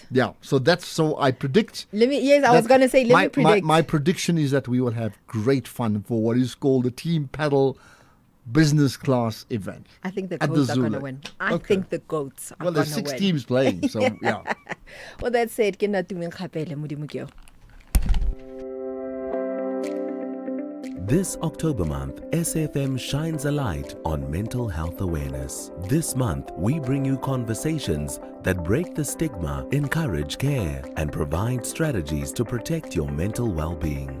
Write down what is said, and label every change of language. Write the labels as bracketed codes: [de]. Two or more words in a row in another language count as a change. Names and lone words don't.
[en] Yeah, so I predict. I was going to say, let me predict. My prediction is that we will have great fun for what is called the Team Paddle business class event. I think the GOATs are going to win. I think the GOATs are going to win. Well, there's 6 teams playing, so yeah. Well, that's it. [tn] Ke nna tumeng kgapele, Modimo ke yo. [en] This October month, SAFM shines a light on mental health awareness. This month, we bring you conversations that break the stigma, encourage care, and provide strategies to protect your mental well-being.